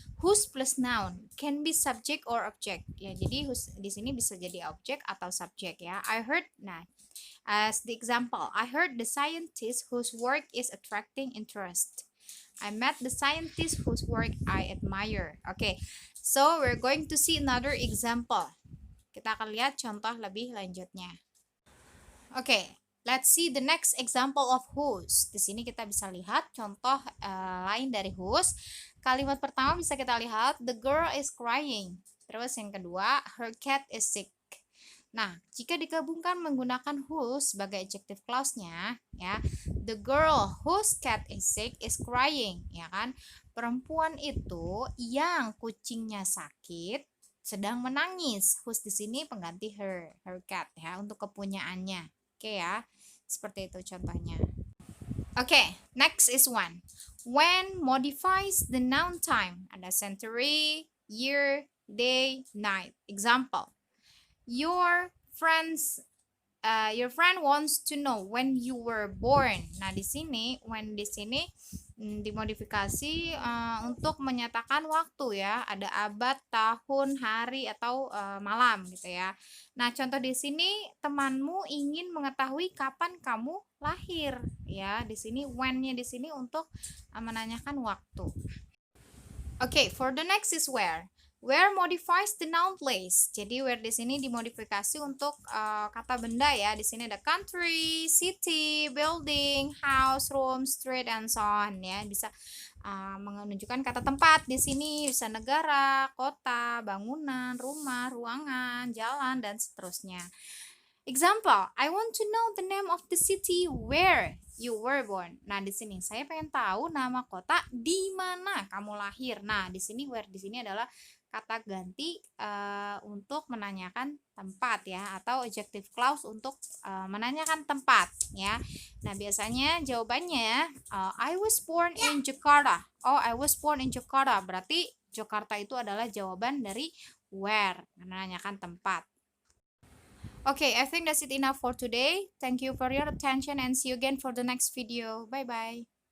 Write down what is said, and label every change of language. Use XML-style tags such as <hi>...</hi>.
<en>Whose plus noun can be subject or object.</en> <id>Ya, jadi whose di sini bisa jadi objek atau subjek ya.</id> <en>I heard, nah, as the example, I heard the scientist whose work is attracting interest. I met the scientist whose work I admire. Okay, so we're going to see another example.</en> <id>Kita akan lihat contoh lebih lanjutnya.</id> <en>Okay, let's see the next example of whose.</en> <id>Di sini kita bisa lihat contoh lain dari whose. Kalimat pertama bisa kita lihat,</id> <en>the girl is crying.</en> <id>Terus yang kedua,</id> <en>her cat is sick.</en> <id>Nah, jika digabungkan menggunakan whose sebagai adjective clause-nya, ya,</id> <en>the girl whose cat is sick is crying,</en> <id>ya kan? Perempuan itu yang kucingnya sakit sedang menangis. Whose di sini pengganti her cat ya untuk kepunyaannya. Oke ya, seperti itu contohnya.</id> <en>Oke, next is one. When modifies the noun time. Ada century, year, day, night. Example. Your friend wants to know when you were born.</en> <id>Nah, di sini when di sini dimodifikasi untuk menyatakan waktu ya. Ada abad, tahun, hari atau malam gitu ya. Nah, contoh di sini temanmu ingin mengetahui kapan kamu lahir ya. Di sini when-nya di sini untuk menanyakan waktu.</id> <en>Okay, for the next is where. Where modifies the noun place.</en> <id>Jadi where di sini dimodifikasi untuk kata benda ya. Di sini ada</id> <en>country, city, building, house, room, street, and so on ya.</en> <id>Bisa menunjukkan kata tempat. Di sini bisa negara, kota, bangunan, rumah, ruangan, jalan, dan seterusnya.</id> <en>Example, I want to know the name of the city where you were born.</en> <id>Nah, di sini saya pengen tahu nama kota di mana kamu lahir. Nah, di sini where di sini adalah kata ganti untuk menanyakan tempat ya, atau adjective clause untuk menanyakan tempat ya.</id> <en>Nah, biasanya jawabannya I was born in Jakarta. Oh, I was born in Jakarta.</en> <id>Berarti Jakarta itu adalah jawaban dari where, menanyakan tempat.</id> <en>Okay, I think that's it enough for today. Thank you for your attention and see you again for the next video. Bye bye.</en>